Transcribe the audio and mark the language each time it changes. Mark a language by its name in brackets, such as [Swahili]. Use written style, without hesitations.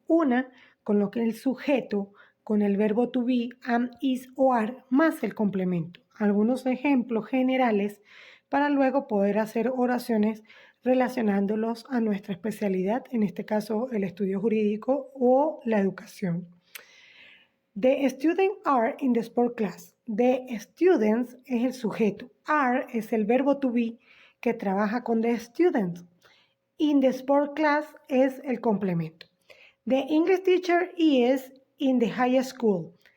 [Spanish] Una con lo que es el sujeto, con el verbo to be, am, is o are, más el complemento. Algunos ejemplos generales para luego poder hacer oraciones relacionándolos a nuestra especialidad, en este caso el estudio jurídico o la educación. [English] The students are in the sport class. [Spanish] The students es el sujeto. Are es el verbo to be que trabaja con the students. In the sport class es el complemento. [English] The English teacher is in the high school.